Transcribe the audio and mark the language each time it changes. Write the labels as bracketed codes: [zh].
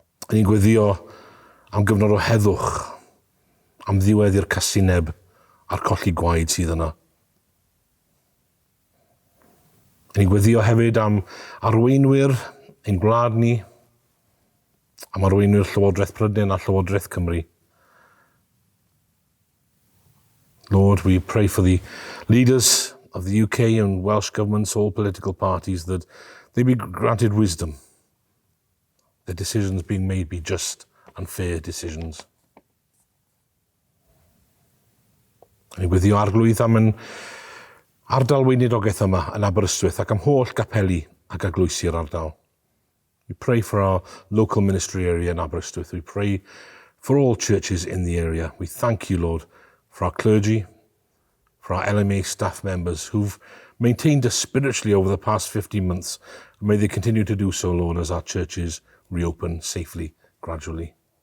[cy] Ni'n gweddio am gyfnod o heddwch, am ddiwedd i'r casineb a'r colli gwaed sydd yna. Ni'n gweddio hefyd am arweinwyr ein gwlad ni, am arweinwyr Llywodraeth Prydain a Llywodraeth Cymru. [en] Lord, we pray for the leaders of the UK and Welsh governments, all political parties, that they be granted wisdom. The decisions being made be just and fair decisions. [cy] Ni gweddio arglwydd am yn Ardal Weinidogaeth yma yn Aberystwyth ac am holl gapeli ac eglwysi'r ardal. [en] We pray for our local ministry area in Aberystwyth. We pray for all churches in the area. We thank you, Lord, for our clergy, for our LMA staff members who've maintained us spiritually over the past 15 months. And may they continue to do so, Lord, as our churches reopen safely, gradually.